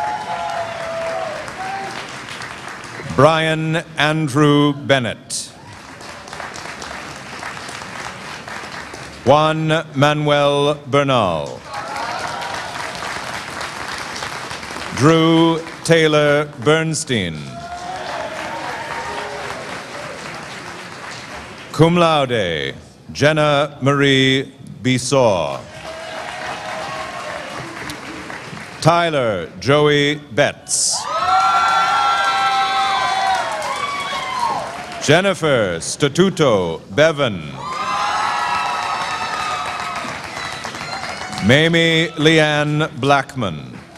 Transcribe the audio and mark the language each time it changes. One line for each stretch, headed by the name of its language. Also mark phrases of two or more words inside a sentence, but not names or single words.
English: Brian Andrew Bennett. Juan Manuel Bernal. Drew Taylor Bernstein.
Latin: Cum laude,
English: Jenna Marie Bissaw. Tyler Joey Betts. Jennifer Statuto Bevan. Mamie Leanne Blackman.